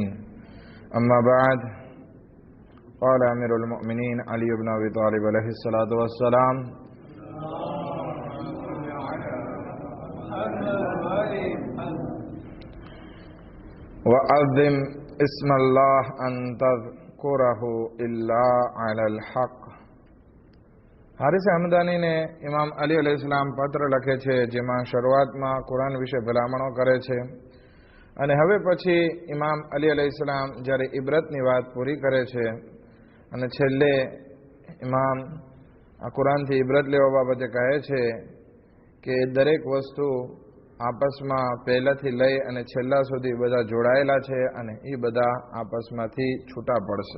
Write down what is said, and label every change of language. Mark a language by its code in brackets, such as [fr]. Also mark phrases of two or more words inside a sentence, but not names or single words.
[ar] أما بعد، قال أمير المؤمنين علي بن أبي طالب عليه الصلاة والسلام: وأعظم اسم الله أن تذكره إلا على الحق. [gu] હારિસ હમદાનીને ઇમામ અલી અલૈહિસ્સલામ પત્ર લખે છે, જેમાં શરૂઆતમાં કુરાન વિશે ભલામણો કરે છે, અને હવે પછી ઇમામ અલી અલૈહિસ્સલામ જ્યારે ઇબરતની વાત પૂરી કરે છે, અને છેલ્લે ઇમામ આ કુરાનથી ઇબરત લેવા બાબતે કહે છે કે દરેક વસ્તુ આપસમાં પહેલાથી લઈ અને છેલ્લા સુધી બધા જોડાયેલા છે, અને એ બધા આપસમાંથી છૂટા પડશે.